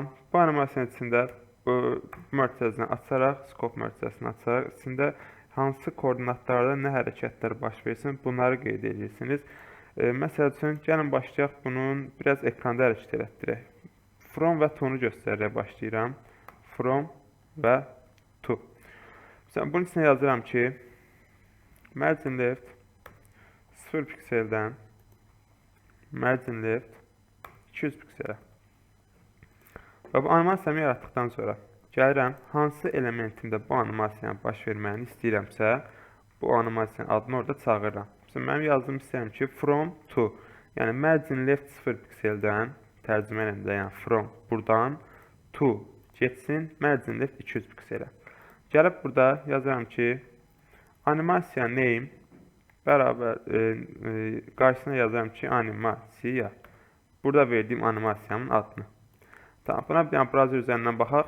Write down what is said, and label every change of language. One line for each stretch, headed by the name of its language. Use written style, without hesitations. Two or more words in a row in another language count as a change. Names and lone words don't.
Azerbaijani: Bu animasiyanın içində bu mötərizəni açaraq, scope mötərizəsini açaraq, içində hansı koordinatlarda nə hərəkətlər baş versin, bunları qeyd edirsiniz. Məsəl üçün, gəlin başlayaq bunun biraz ekranda hərəkət elətdirək. From və to-nu göstərərək başlayıram. From və to. Bunun içində yazıram ki,
English: margin left
Azerbaijani: 0 pikseldən
English: margin left
Azerbaijani: 200 pikselə. Və bu animasiyamı yaratdıqdan sonra gəlirəm, hansı elementimdə bu animasiyanın baş verməyini istəyirəmsə, bu animasiyanın adını orada çağırıram. Məsələn, mənim yazdığım istəyirəm ki,
English: from to,
Azerbaijani: yəni
English: margin left
Azerbaijani: 0 pikseldən, tərcümə eləndə, yəni from, buradan to getsin,
English: margin left
Azerbaijani: 200 pikselə. Gəlib burada yazıram ki, animasiya name bərabər qarşısına yazıram ki, animasiya. Burada verdiyim animasiyamın adını. Tamam, buna bir dənə browser üzərindən baxaq.